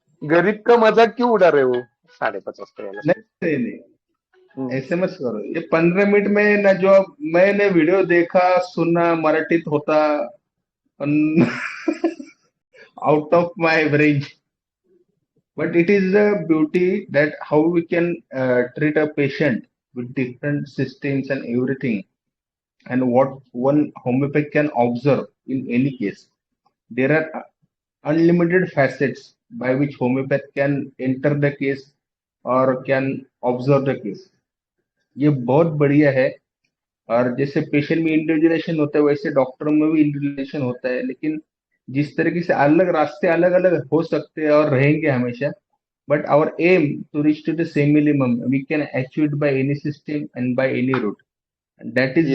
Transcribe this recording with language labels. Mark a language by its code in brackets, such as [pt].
[hi] गरीब का मजाक क्यों उड़ा रहे हो? [mr] 5:30 वाजता यायला [hi] नहीं [mr] पाहिजे. [hi] नहीं नहीं, हम्म. ऐसे मत करो. ये 15 मिनट में ना, जो मैंने वीडियो देखा सुना मराठीत होता, [en] Out of my range. But it is the beauty that how we can treat a patient with different systems and everything, and what one homeopath can observe in any case. There are unlimited facets by which homeopath can enter the case or can observe the case. [hi] ये बहुत बढ़िया है. और जैसे patient में individualisation होता है, वैसे डॉक्टर में भी इंडिविजुअलाइजेशन होता है, लेकिन जिस तरीके से अलग रास्ते अलग अलग हो सकते हैं और रहेंगे हमेशा, [en] but our aim to reach to the same minimum we can achieve it by any system and by any route, and that is